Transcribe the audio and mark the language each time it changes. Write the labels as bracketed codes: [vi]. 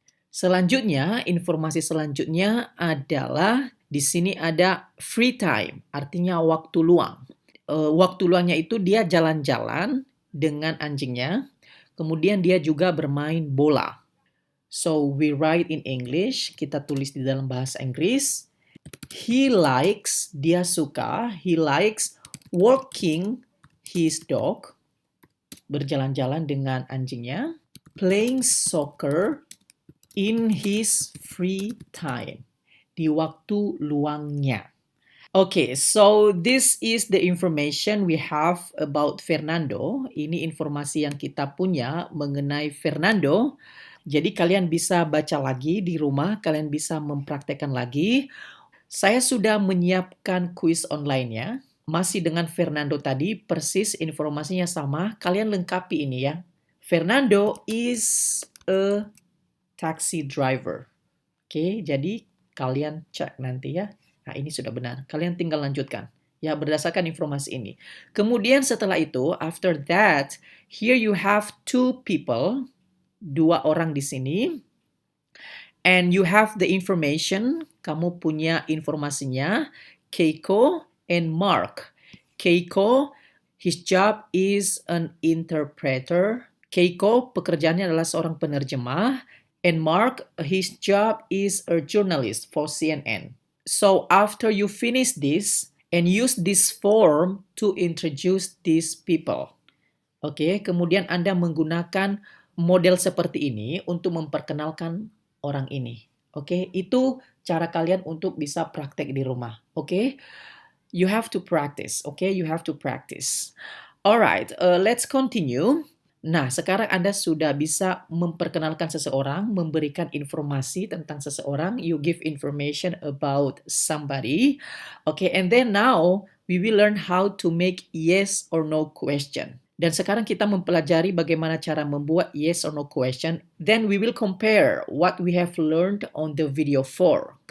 [id] Selanjutnya, informasi selanjutnya adalah di sini ada free time, artinya waktu luang. Waktu luangnya itu dia jalan-jalan dengan anjingnya, kemudian dia juga bermain bola. [en] So we write in English, [id] kita tulis di dalam bahasa Inggris. [en] He likes, [id] dia suka, [en] he likes walking his dog, [id] berjalan-jalan dengan anjingnya, [en] playing soccer in his free time, [id] di waktu luangnya. [en] Okay, so this is the information we have about Fernando. [id] Ini informasi yang kita punya mengenai Fernando. Jadi kalian bisa baca lagi di rumah, kalian bisa mempraktekkan lagi. Saya sudah menyiapkan kuis online ya. Masih dengan Fernando tadi, persis informasinya sama. Kalian lengkapi ini ya. [en] Fernando is a taxi driver. [id] Oke, jadi kalian cek nanti ya. Nah, ini sudah benar. Kalian tinggal lanjutkan. Ya, berdasarkan informasi ini. Kemudian setelah itu, [en] after that, here you have two people. [id] Dua orang di sini. [en] And you have the information. [id] Kamu punya informasinya. [en] Keiko and Mark. Keiko, his job is an interpreter. [id] Keiko, pekerjaannya adalah seorang penerjemah. [en] And Mark, his job is a journalist for CNN. So after you finish this and use this form to introduce these people. [id] Oke, kemudian Anda menggunakan model seperti ini untuk memperkenalkan orang ini. Oke, itu cara kalian untuk bisa praktek di rumah. [en] Oke, you have to practice. Oke, you have to practice. Alright, let's continue. [id] Nah, sekarang Anda sudah bisa memperkenalkan seseorang, memberikan informasi tentang seseorang. [en] You give information about somebody. Okay, and then now we will learn how to make yes or no question. [id] Dan sekarang kita mempelajari bagaimana cara membuat yes or no question. [en] Then we will compare what we have learned on the video 4.